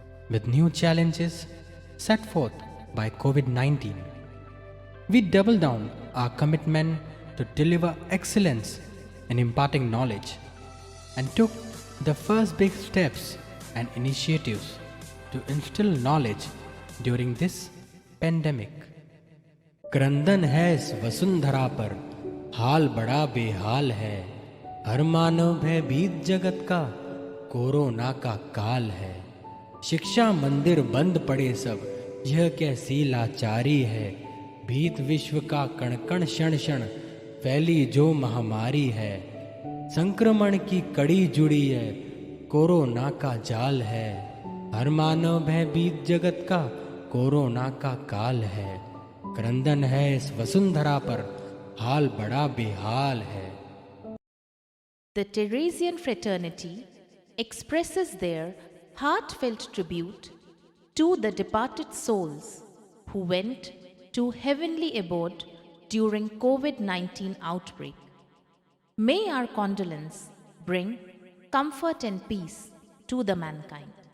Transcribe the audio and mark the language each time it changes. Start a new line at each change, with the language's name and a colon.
English: With new challenges set forth by COVID-19, we double down our commitment to deliver excellence in imparting knowledge and took the first big steps and initiatives to instill knowledge during this pandemic.
Hindi: क्रंदन है इस वसुंधरा पर, हाल बड़ा बेहाल है, हर मानव भयभीत जगत का corona का काल है। शिक्षा मंदिर बंद पड़े सब, यह कैसी लाचारी है, भीत विश्व का कण कण क्षण क्षण फैली जो महामारी है। संक्रमण की कड़ी जुड़ी है, कोरोना का जाल है, हर मानव भयभीत जगत का कोरोना का काल है। क्रंदन है इस वसुंधरा पर, हाल बड़ा बेहाल है।
English: The Teresian fraternity expresses their heartfelt tribute to the departed souls who went to heavenly abode during COVID-19 outbreak. May our condolence bring comfort and peace to the mankind.